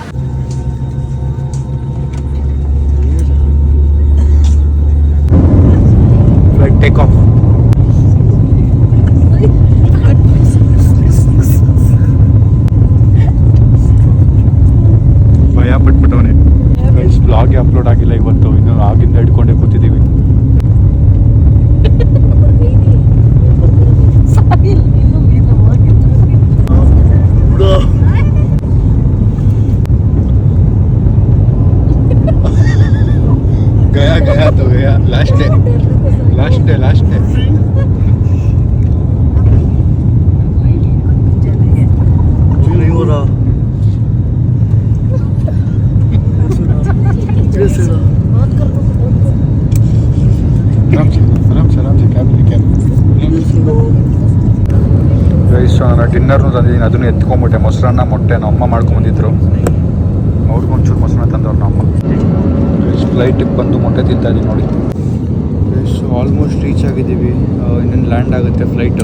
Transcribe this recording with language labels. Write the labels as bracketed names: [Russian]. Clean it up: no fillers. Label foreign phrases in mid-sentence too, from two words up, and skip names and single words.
[English] flight take off. [Kannada] ಭಯ ಪಟ್ಬಿಟ್ಟವನೇ. ಬ್ಲಾಗ್ಗೆ ಅಪ್ಲೋಡ್ ಆಗಿಲ್ಲ ಇವತ್ತು, ಇನ್ನು ಆಗಿಂದ ಹಿಡ್ಕೊಂಡೇ ಕೂತಿದ್ದೀವಿ. [Hindi] गया तो गया, [English] last day [Hindi] नहीं हो रहा. आराम से [Kannada] ಡಿನ್ನರ್ನು ತಂದಿದ್ದೀನಿ, ಅದನ್ನು ಎತ್ಕೊಂಡ್ಬಿಟ್ಟೆ. ಮೊಸರನ್ನ ಮೊಟ್ಟೆ ನಮ್ಮ ಅಮ್ಮ ಮಾಡ್ಕೊಂಬಂದಿದ್ರು, ಅವ್ರಿಗೊಂಚೂರು ಮೊಸರನ್ನ ತಂದವ್ರು ನಮ್ಮ ಅಮ್ಮ. ಫ್ಲೈಟಿಗೆ ಬಂದು ಮೊಟ್ಟೆ ತಿಂತಾ ಇದ್ದೀನಿ ನೋಡಿ. [English] so almost reach [Kannada] ಆಗಿದ್ದೀವಿ, ಇನ್ನೇನು ಲ್ಯಾಂಡ್ ಆಗುತ್ತೆ ಫ್ಲೈಟು.